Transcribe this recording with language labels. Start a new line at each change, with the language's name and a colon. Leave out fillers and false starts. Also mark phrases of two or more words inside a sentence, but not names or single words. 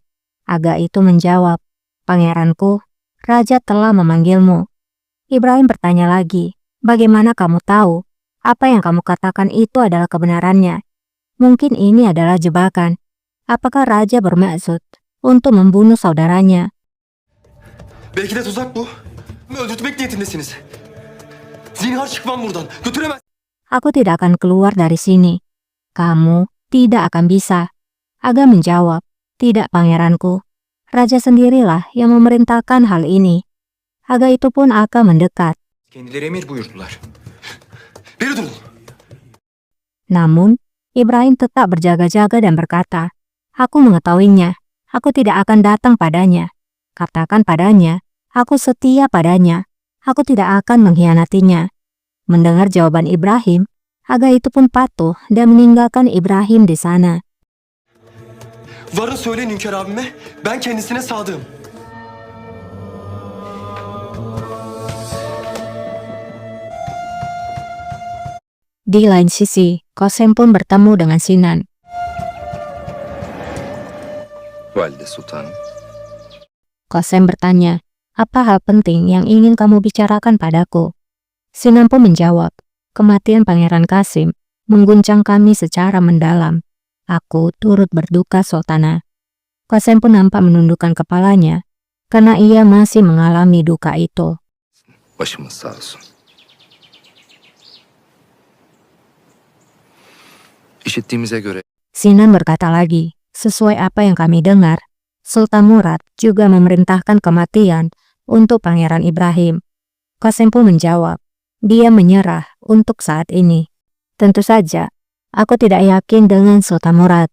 Indonesian: Aga itu menjawab, "Pangeranku, raja telah memanggilmu." Ibrahim bertanya lagi, "Bagaimana kamu tahu? Apa yang kamu katakan itu adalah kebenarannya? Mungkin ini adalah jebakan. Apakah raja bermaksud untuk membunuh saudaranya?"
Turkish: Belki de tuzak bu. Öldürtmek niyetindesiniz. Zinhar çıkmam buradan. Götüremez.
Indonesian: "Aku tidak akan keluar dari sini. Kamu tidak akan bisa." Aga menjawab, "Tidak, pangeranku. Raja sendirilah yang memerintahkan hal ini." Aga itu pun akan mendekat.
Turkish: Kendileri emir buyurdular. Beri durun.
Indonesian: Namun, Ibrahim tetap berjaga-jaga dan berkata, "Aku mengetahuinya. Aku tidak akan datang padanya. Katakan padanya, aku setia padanya. Aku tidak akan mengkhianatinya." Mendengar jawaban Ibrahim, Aga itu pun patuh dan meninggalkan Ibrahim di sana.
Turkish: Varın söyleyin Hünkar abime. Ben kendisine sadığım.
Indonesian: Di lain sisi, Kosem pun bertemu dengan Sinan.
Turkish: Valide Sultanım.
Indonesian: Kosem bertanya, "Apa hal penting yang ingin kamu bicarakan padaku?" Sinan pun menjawab, "Kematian Pangeran Kasim mengguncang kami secara mendalam. Aku turut berduka, Sultana." Kosem pun nampak menundukkan kepalanya, karena ia masih mengalami duka itu.
Turkish: Başımız sağ olsun. İşittiğimize göre
Indonesian: Sinan berkata lagi, "Sesuai apa yang kami dengar, Sultan Murad juga memerintahkan kematian untuk Pangeran Ibrahim." Kosem pun menjawab, dia menyerah untuk saat ini. "Tentu saja, aku tidak yakin dengan Sultan Murad."